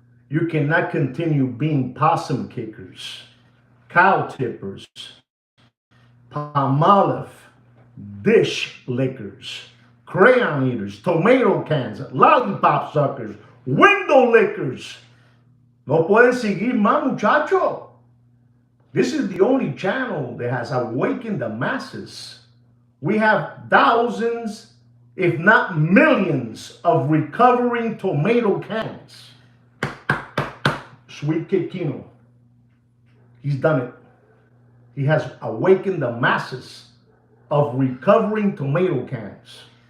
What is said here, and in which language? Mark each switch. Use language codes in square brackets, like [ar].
[en] You cannot continue being possum kickers, cow tippers, palmolive, dish lickers, crayon eaters, tomato cans, lollipop suckers, window lickers. [es] No pueden seguir más, muchacho. [en] This is the only channel that has awakened the masses. We have thousands, if not millions, of recovering tomato cans. Sweet Kid Kino. He's done it. He has awakened the masses of recovering tomato cans.